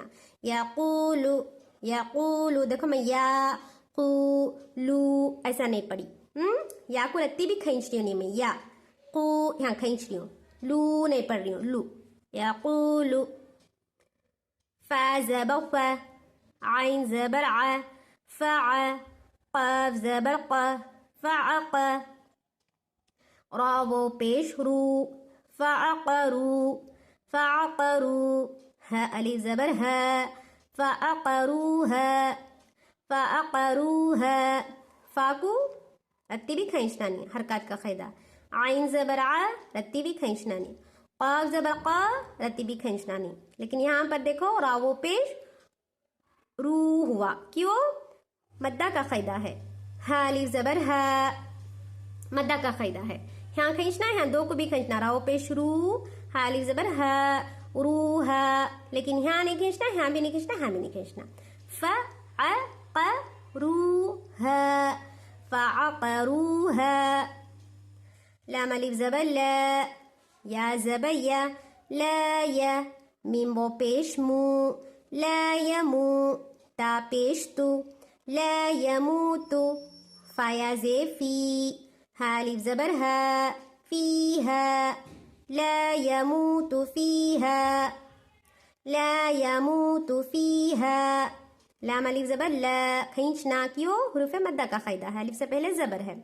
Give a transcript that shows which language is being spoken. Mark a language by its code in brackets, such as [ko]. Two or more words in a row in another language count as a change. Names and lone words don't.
[ur] یا قولو، یا قولو، دیکھو میں یا قولو ایسا نہیں پڑھی، یا کو رتی بھی کھینچ رہی ہوں، نہیں میں یا قو یہاں کھینچ رہی ہوں، لو نہیں پڑھ رہی ہوں، لو، یا قولو۔ فا زبر فا، عین زبر ع، فع، قاف زبر قا، فعق، را و پیش رو، فعقرو، فعقرو، ہا الف زبر ہا، فعقروہا، فعقروہا، فا کو رتی بھی کھینچنا نہیں، حرکات کا قاعدہ۔ عین زبر ع، رتی بھی کھینچنا نہیں۔ قاف زبر قا، رتی بھی کھینچنا نہیں، لیکن یہاں پر دیکھو را و پیش رو ہوا، کیوں؟ مدہ کا قاعدہ ہے۔ ہا الف زبر ہا، مدہ کا قاعدہ ہے، یہاں کھینچنا ہے، یہاں 2 کو بھی کھینچنا، را و پیش رو، ہا الف زبر ہا، روہا، لیکن یہاں نہیں کھینچنا، یہاں بھی نہیں کھینچنا، یہاں بھی نہیں کھینچنا۔ [ar] فعقروہا، فعقروہا۔ [ur] لام الف زبر لا، یا زبر یا، لا یا، میم و پیش مو، لا یمو، تا پیش تو، [ar] لا یموتو۔ [ur] فا یا زے فی، ہا الف زبر ہا، فیہا، [ar] لا یموت فیہا، لا یموت فیہا۔ [ur] لام الف زبر لا، کھینچنا، کیوں؟ حروف مدہ کا قاعدہ ہے، الف سے پہلے زبر ہے۔